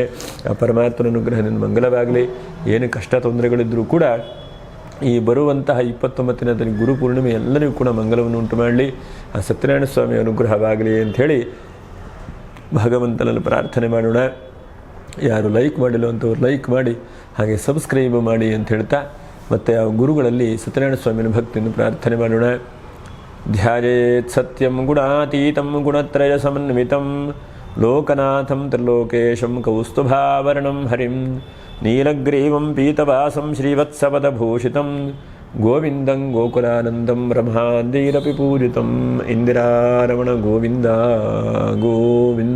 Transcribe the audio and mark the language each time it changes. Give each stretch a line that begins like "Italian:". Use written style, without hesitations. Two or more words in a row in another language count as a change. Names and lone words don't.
Kannada: ಆ ಪರಮಾತ್ಮನ ಅನುಗ್ರಹದಿಂದ ಮಂಗಲವಾಗಲಿ. ಏನು ಕಷ್ಟ ತೊಂದರೆಗಳಿದ್ದರೂ ಕೂಡ ಈ ಬರುವಂತಹ 29ನೇ ತಾರೀಕು ಗುರುಪೂರ್ಣಿಮೆ ಎಲ್ಲರಿಗೂ ಕೂಡ ಮಂಗಲವನ್ನು ಉಂಟು ಮಾಡಲಿ. ಆ ಸತ್ಯನಾರಾಯಣ ಸ್ವಾಮಿ ಅನುಗ್ರಹವಾಗಲಿ ಅಂಥೇಳಿ ಭಗವಂತನಲ್ಲಿ ಪ್ರಾರ್ಥನೆ ಮಾಡೋಣ. ಯಾರು ಲೈಕ್ ಮಾಡಿಲ್ಲ ಅಂಥವ್ರು ಲೈಕ್ ಮಾಡಿ, ಹಾಗೆ ಸಬ್ಸ್ಕ್ರೈಬ್ ಮಾಡಿ ಅಂತ ಹೇಳ್ತಾ, ಮತ್ತು ಆ ಗುರುಗಳಲ್ಲಿ ಸತ್ಯನಾರಾಯಣ ಸ್ವಾಮಿಯ ಭಕ್ತಿಯನ್ನು ಪ್ರಾರ್ಥನೆ ಮಾಡೋಣ.
Sanskrit: ध्यायेत् सत्यं गुणातीतं गुणत्रयसमन्वितं लोकनाथं त्रिलोकेशं कौस्तुभावर्णं हरिं नीलग्रीवं पीतवासं श्रीवत्सपदभूषितं गोविन्दं गोकुलानन्दं ब्रह्माद्यैरपि पूजितम् इंदिरारमण गोविंद गोविंद।